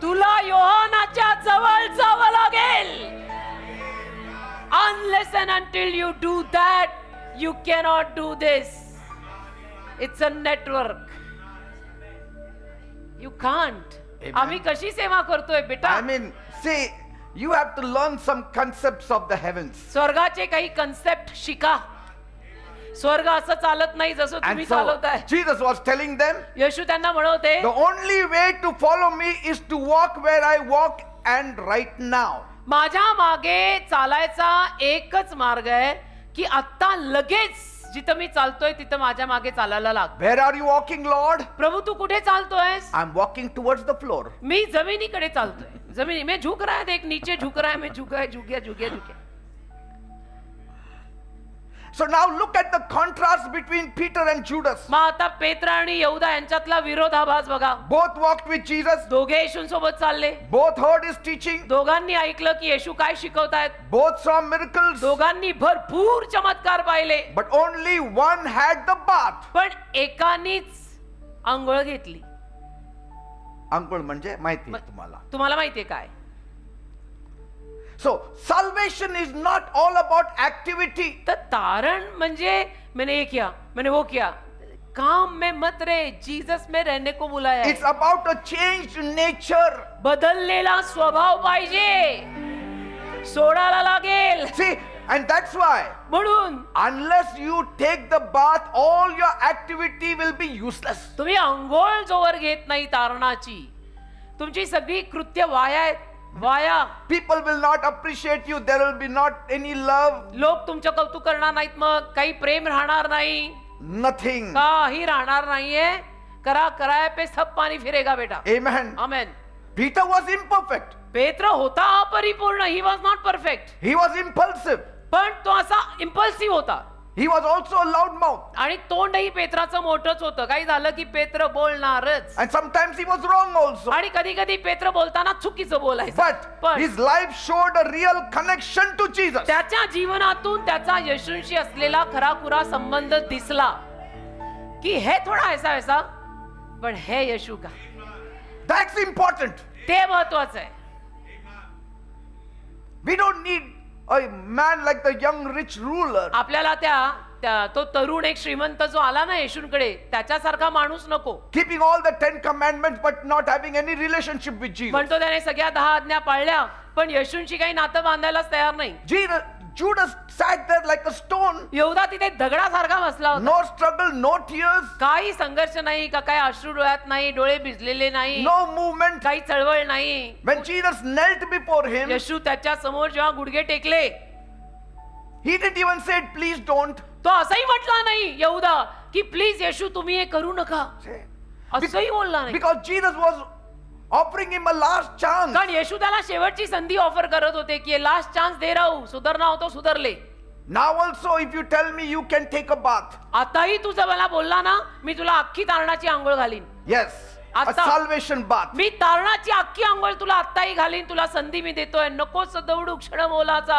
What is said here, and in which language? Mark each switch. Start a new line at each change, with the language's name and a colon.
Marathi: तुला योहानाच्या जवळ जावं लागेल.
English: Unless and until you do that, you cannot do this. It's a network. You can't. Amen.
Marathi: आम्ही कशी सेवा करतोय बेटा?
English: I mean, see, you have to learn some concepts of the heavens.
Marathi: स्वर्गाचे काही कन्सेप्ट शिका. स्वर्ग असं चालत नाही जसं तुम्ही
English: And so
Marathi: चालवताय.
English: Jesus was telling them,
Marathi: येशू त्यांना म्हणवते,
English: the only way to follow me is to walk where I walk and right now.
Marathi: माझ्या मागे चालायचा एकच मार्ग आहे की आता लगेच जिथं मी चालतोय तिथं माझ्या मागे चालायला लाग.
English: Where are you walking, Lord?
Marathi: प्रभू तू कुठे चालतोयस?
English: I'm walking towards the floor.
Marathi: मी जमिनीकडे चालतोय.
Hindi: जमिनी में झुक रहा है, देख नीचे झुक रहा है, मैं झुका है, झुक गया झुक गया झुक गया.
English: So now look at the contrast between Peter and Judas.
Marathi: मग आता पेत्र आणि यहुदा यांच्यातला विरोधाभास बघा.
English: Both walked with Jesus.
Marathi: दोघे येशूंसोबत चालले.
English: Both heard his teaching.
Marathi: दोघांनी ऐकलं की येशू काय शिकवतायत.
English: Both saw miracles.
Marathi: दोघांनी भरपूर चमत्कार पाहिले.
English: But only one had the bath.
Marathi: पण एकानीच आंघोळ घेतली. अंघोळ म्हणजे माहिती आहे तुम्हाला. तुम्हाला माहितीये काय?
English: So salvation is not all about activity.
Marathi: तर तारण म्हणजे
Hindi: मैंने ये किया, मैंने वो किया, काम में मत रहे, जीसस में रहने को बुलाया है.
English: It's about a changed nature.
Marathi: बदललेला स्वभाव पाहिजे. सोडायला लागेल.
English: See, and that's why
Marathi: म्हणून
English: unless you take the bath, all your activity will be useless.
Marathi: तुम्ही अंघोळ जोवर घेत नाही तारणाची, तुमची सगळी कृत्य वाया आहेत. वाया.
English: People will not appreciate you. There will be not any love.
Marathi: लोक तुमचं कौतुक करणार नाहीत, मग काही प्रेम राहणार नाही,
English: Nothing.
Marathi: काही राहणार नाहीये.
Hindi: करा कराय पे सब पाणी फिरेगा बेटा.
English: Amen.
Marathi: Amen.
English: Peter was imperfect.
Marathi: पेत्र होता अपरिपूर्ण.
English: He was not perfect. He was impulsive.
Marathi: पण तो असा इम्पल्सिव्ह होता.
English: He was also a loud mouth.
Marathi: आणि तोंडही पेत्राचं मोठंच होतं. काही झालं की पेत्र बोलणारच.
English: And sometimes he was wrong also.
Marathi: आणि कधी कधी पेत्र बोलताना चुकीचं बोलायचं.
English: But
Marathi: पण
English: his life showed a real connection to Jesus.
Marathi: त्याच्या जीवनातून त्याचा येशूंशी असलेला खराखुरा संबंध दिसला की हे
Hindi: थोडा ऐसा वैसा,
Marathi: पण हे येशू का.
English: That's important.
Marathi: ते महत्वाचं आहे.
English: We don't need a man like the young rich ruler.
Marathi: आपल्याला तो तरुण एक श्रीमंत जो आला ना येशूंकडे, त्याच्यासारखा माणूस नको.
English: Keeping all the 10 commandments but not having any relationship with Jesus.
Marathi: म्हणतो त्याने सगळ्या 10 आज्ञा पाळल्या, पण येशूंशी काही नातं बांधायलाच तयार नाही.
English: Judas sat there like a stone.
Marathi: यहूदा तिथे दगडासारखा बसला होता.
English: No struggle, no tears,
Marathi: काही संघर्ष नाही, का काही अश्रू डोळ्यात नाही, डोळे भिजलेले नाही,
English: no movement.
Marathi: काही चळवळ नाही.
English: When Jesus knelt before him,
Marathi: येशू त्याच्या समोर जेव्हा गुडघे टेकले,
English: he didn't even say, please don't.
Marathi: तो असंही म्हटला नाही यहूदा की प्लीज येशू तुम्ही हे करू नका, असंही बोलला नाही.
English: Because Jesus was offering him a last chance.
Marathi: कारण येशू त्याला शेवटची संधी ऑफर करत होते की
Hindi: लास्ट चान्स दे रहा हूं, सुधरना हो तो सुधरले.
English: Now also if you tell me you can take a bath.
Marathi: आताही तुझं मला बोलला ना, मी तुला अख्खी तारणाची आंघोळ घालीन.
English: Yes, a
Marathi: आता-
English: salvation bath.
Marathi: मी तारणाची अख्खी आंघोळ तुला आत्ताही घालीन, तुला संधी मी देतोय, नकोच दौडू क्षण मोलाचा.